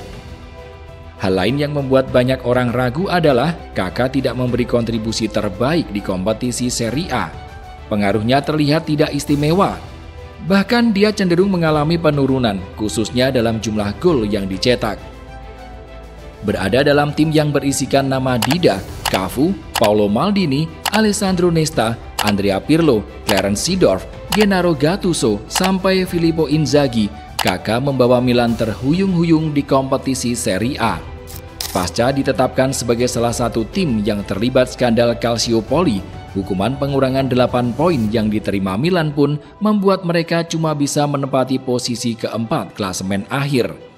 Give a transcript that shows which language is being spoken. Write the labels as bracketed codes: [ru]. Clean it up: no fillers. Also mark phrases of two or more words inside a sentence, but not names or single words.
[id] Hal lain yang membuat banyak orang ragu adalah Kaká tidak memberi kontribusi terbaik di kompetisi Serie A. Pengaruhnya terlihat tidak istimewa. Bahkan dia cenderung mengalami penurunan, khususnya dalam jumlah gol yang dicetak. Berada dalam tim yang berisikan nama Dida, Cafu, Paolo Maldini, Alessandro Nesta, Andrea Pirlo, Clarence Seedorf, Gennaro Gattuso, sampai Filippo Inzaghi, Kaká membawa Milan terhuyung-huyung di kompetisi Serie A. Pasca ditetapkan sebagai salah satu tim yang terlibat skandal Calciopoli, hukuman pengurangan 8 poin yang diterima Milan pun membuat mereka cuma bisa menempati posisi keempat klasemen akhir.